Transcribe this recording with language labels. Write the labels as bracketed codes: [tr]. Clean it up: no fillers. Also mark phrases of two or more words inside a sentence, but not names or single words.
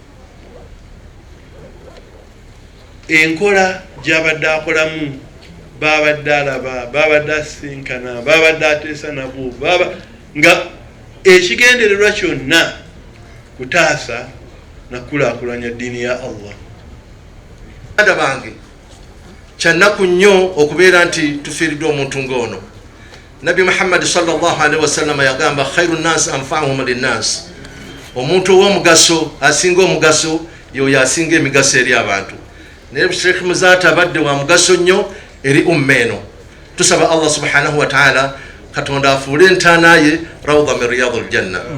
[lg] Enkola gy'abadde akolamu, babadde alaba, babadde asinkana, babadde ateesa nabo, nga ekigendererwa kyonna kutaasa nakulaakulanya ddiini ya Allah. Baganda bange, kyannaku nnyo okubeera nti tufiiridde omuntu ng'ono. Nabi Muhammad [ar] sallallahu alaihi wasallam [lg] yagamba [ar] khairu nnas anfa'uhum linnas, [lg] omuntu ow'omugaso asinga omugaso yoyo asinga emigaso eri abantu. Naye Sheikh Muzaata abadde wa mugaso nnyo eri umma eno. Tusaba Allah [ar] subhanahu wa ta'ala [lg] Katonda afuule entaana ye [ar] rawda min riyadil janna.